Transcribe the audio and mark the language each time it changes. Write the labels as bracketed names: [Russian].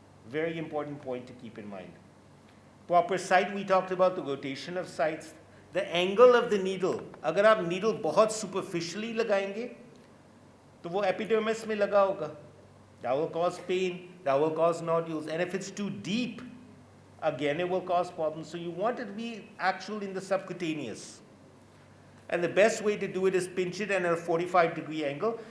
[English] Very important point to keep in mind. Proper site, we talked about the rotation of sites. The angle of the needle, [Hindi] अगर आप needle बहुत superficially लगाएंगे, तो वो epidermis में लगा होगा. [English] That will cause pain, that will cause nodules. And if it's too deep, again it will cause problems. So you want it to be actual in the subcutaneous. And the best way to do it is pinch it at a 45-degree angle.